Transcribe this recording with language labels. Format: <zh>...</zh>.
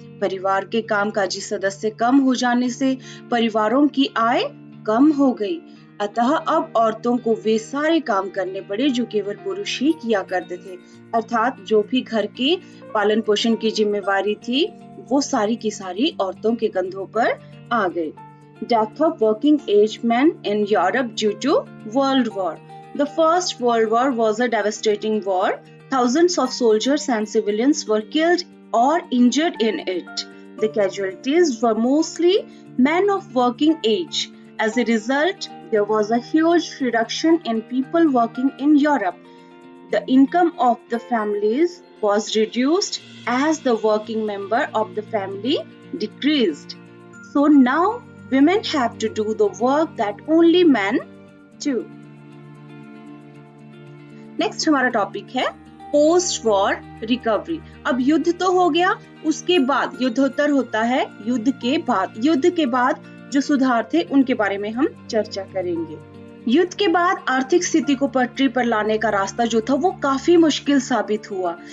<hi>परिवार के कामकाजी सदस्य कम हो जाने से परिवारों की आय कम हो गई। अतः अब औरतों को वे सारे काम करने पड़े जो केवल पुरुष ही किया करते थे। अर्थात जो भी घर के पालन पोषण की जिम्मेवारी थी वो सारी की सारी औरतों के कंधों पर आ गई।</hi> <en>Death of working age men in Europe due to World War. The First World War was a devastating war. Thousands of soldiers and civilians were killed or injured in it. The casualties were mostly men of working age. As a result, there was a huge reduction in people working in Europe. The income of the families was reduced as the working member of the family decreased. So now women have to do the work that only men do.</en> <hi>Next हमारा topic है post war recovery. अब युद्ध तो हो गया, उसके बाद युद्धोत्तर होता है युद्ध के बाद। युद्ध के बाद जो सुधार थे उनके बारे में हम चर्चा करेंगे। युद्ध के बाद आर्थिक स्थिति को पटरी पर लाने का रास्ता जो था वो काफी मुश्किल साबित हुआ।</hi>